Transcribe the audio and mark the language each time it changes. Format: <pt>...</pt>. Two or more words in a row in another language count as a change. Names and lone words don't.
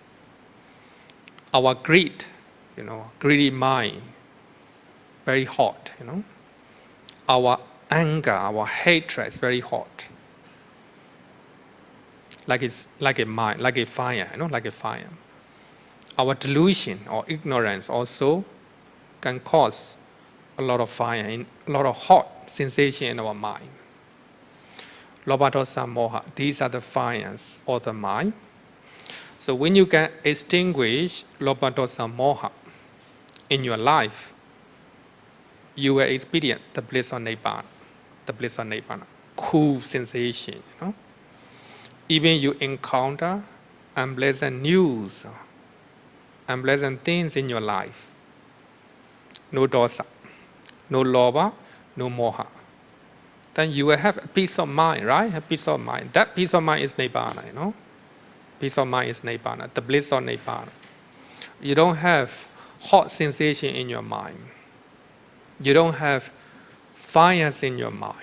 <en>Our greed, greedy mind, very hot, Our anger, our hatred is very hot. Like a mind, like a fire, like a fire. Our delusion or ignorance also can cause a lot of fire, a lot of hot sensation in our mind.</en> <pi>Lobha, dosa, moha,</pi> <en>these are the fires of the mind. So when you can extinguish</en> <pi>lobha, dosa, moha</pi> <en>in your life, you will experience the bliss of Nibbana. The bliss of Nibbana, cool sensation. Even you encounter unpleasant news, unpleasant things in your life. No dosa, no lobha, no moha. Then you will have a peace of mind, right? A peace of mind. That peace of mind is Nibbana, Peace of mind is Nibbana, the bliss of Nibbana. You don't have hot sensation in your mind. You don't have fires in your mind.</en>